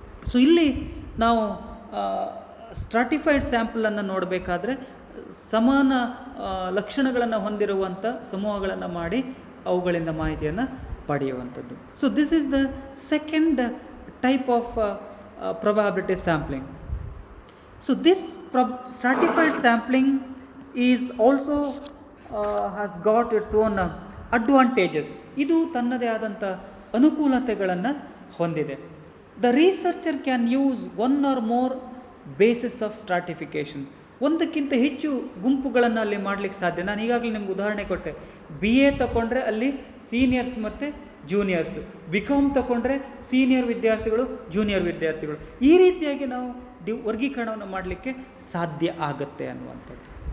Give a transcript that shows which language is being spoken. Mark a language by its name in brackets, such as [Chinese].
[Kannada] So ಇಲ್ಲಿ ನಾವು stratified ಸ್ಯಾಂಪಲನ್ನು ನೋಡಬೇಕಾದ್ರೆ ಸಮಾನ ಲಕ್ಷಣಗಳನ್ನು ಹೊಂದಿರುವಂಥ ಸಮೂಹಗಳನ್ನು ಮಾಡಿ ಅವುಗಳಿಂದ ಮಾಹಿತಿಯನ್ನು ಪಡೆಯುವಂಥದ್ದು. [English] So this is the second type of probability sampling. So this stratified sampling is also has got its own advantages. [Kannada] ಇದು ತನ್ನದೇ ಆದಂಥ ಅನುಕೂಲತೆಗಳನ್ನು ಹೊಂದಿದೆ. [English] The researcher can use one or more basis of stratification. [Kannada] ಒಂದಕ್ಕಿಂತ ಹೆಚ್ಚು ಗುಂಪುಗಳನ್ನು ಅಲ್ಲಿ ಮಾಡಲಿಕ್ಕೆ ಸಾಧ್ಯ. ನಾನು ಈಗಾಗಲೇ ನಿಮ್ಗೆ ಉದಾಹರಣೆ ಕೊಟ್ಟೆ. BA ತಗೊಂಡ್ರೆ ಅಲ್ಲಿ ಸೀನಿಯರ್ಸ್ ಮತ್ತು ಜೂನಿಯರ್ಸು, BCom ತಗೊಂಡ್ರೆ ಸೀನಿಯರ್ ವಿದ್ಯಾರ್ಥಿಗಳು, ಜೂನಿಯರ್ ವಿದ್ಯಾರ್ಥಿಗಳು, ಈ ರೀತಿಯಾಗಿ ನಾವು ವರ್ಗೀಕರಣವನ್ನು ಮಾಡಲಿಕ್ಕೆ ಸಾಧ್ಯ ಆಗುತ್ತೆ ಅನ್ನುವಂಥದ್ದು.